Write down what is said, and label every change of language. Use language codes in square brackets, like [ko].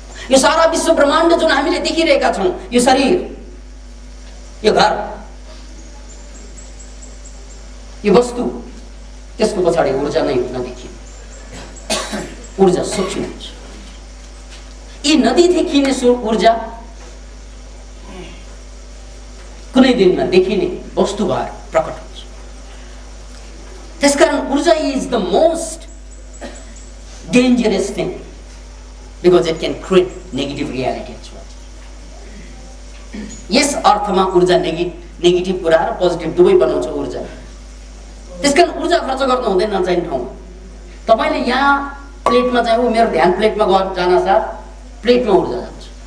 [ne] यो सारा विश्व ब्रह्माण्ड जुन हामीले देखिरहेका छौं, यो शरीर, यो घर, यो वस्तु, त्यसको पछाडि ऊर्जा नै नदेखिने, ऊर्जा सूक्ष्म हुन्छ। यी नदेखिने ऊर्जा कुनै दिन नदेखिने वस्तु भएर प्रकट हुन्छ। त्यसकारण ऊर्जा [en] Is the most dangerous thing because it can create negative reality as well. [ne] यस अर्थमा ऊर्जा नेगेटिभ कुरा र पोजिटिभ दुवै बनाउँछ ऊर्जा। त्यसकारण ऊर्जा खर्च गर्नु हुँदैन नचाहिने ठाउँमा। तपाईले यहाँ प्लेटमा चाहिँ मेरो ध्यान प्लेटमा जान साथ प्लेटमा ऊर्जा जान्छ।